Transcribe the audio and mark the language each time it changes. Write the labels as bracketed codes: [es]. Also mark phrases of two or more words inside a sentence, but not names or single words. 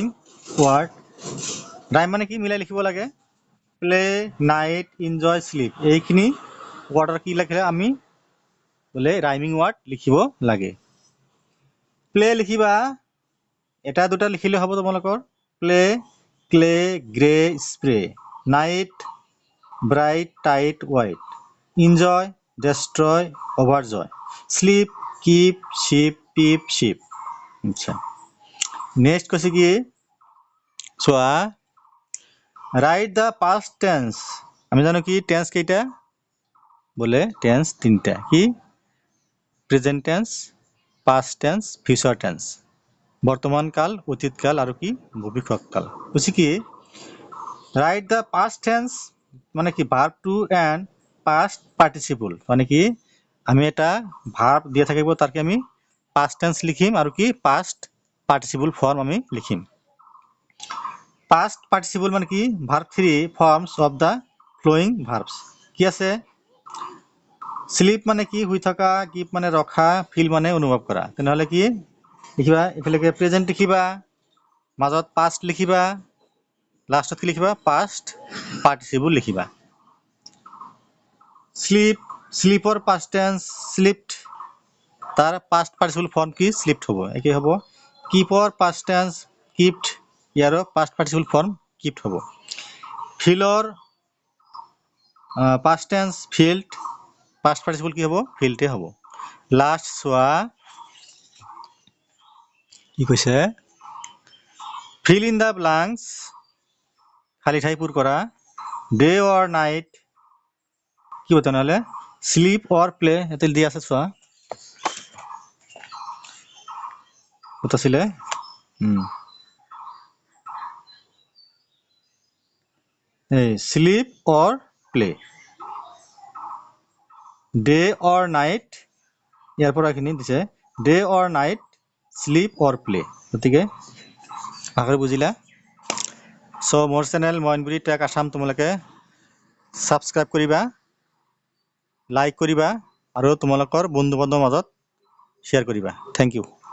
[en] word rhyme [as] মানে কি মিলাই লিখিব লাগে [en] play night enjoy sleep [as] এইখিনি ৱৰ্ডৰ কি লিখিলে আমি বোলে [en] rhyming word [as] লিখিব লাগে প্লে লিখিবা এটা দুটা লিখিলে হ'ব তোমালোকৰ [en] play clay gray spray night bright tight white enjoy destroy, overjoy. Sleep, keep, sheep, peep, sheep. [as] আচ্ছা নেক্সট কৈছে কি চোৱা [en] write the past tense [as] আমি জানো কি টেন্স কেইটা বলে টেন্স তিনটা কি [en] present tense past tense future tense [as] বর্তমান কাল অতীত কাল আর কি ভবিষ্যৎ কাল কৈছে কি [en] write the past tense [as] মানে কি [en] verb two and past participle [as] মানে কি আমি এটা ভার্ব দিয়ে থাকিব তারকে আমি [en] past tense [as] লিখিম আর কি [en] past participle form [as] আমি লিখিম [en] past participle [as] মানে কি [en] verb 3 forms of the following verbs [as] কি আছে স্লিপ মানে কি শুই থকা কিপ মানে ৰখা ফিল মানে অনুভৱ কৰা তেনেহলে কি লিখিবা এফালেকে প্ৰেজেন্ট লিখিবা মাজত পাস্ট লিখিবা লাস্টত কি লিখিবা [en] past participle [as] লিখিবা স্লিপ স্লিপৰ [en] past tense slept [as] তার [en] past participle form [as] কি স্লিপড হবো একে হবো কিপৰ [en] past tense kept [as] ইয়ারও [en] past participle form kept [as] হবো ফিলর [en] past tense felt past participle [as] কি হবো ফিল্ডে হবো লাস্ট চোৱা কি কৈছে [en] fill in the blanks [as] খালি ঠাই পূৰ কৰা [en] day or night [as] কি হতো নহলে [en] sleep or play [as] এতে দি আছে চোৱা কত আছিলে [en] sleep or play day or night [as] ইয়াৰ পৰা খিনি দিছে [en] day or night sleep or play [as] গতিকে ভালকৈ বুজিলা সো মোৰ চেনেল মইনবুৰি টেক আসাম তোমালোকে সাবস্ক্রাইব কৰিবা লাইক কৰিবা আৰু তোমালোকৰ বন্ধু বান্ধৱৰ মাজত শ্বেয়াৰ কৰিবা [en] thank you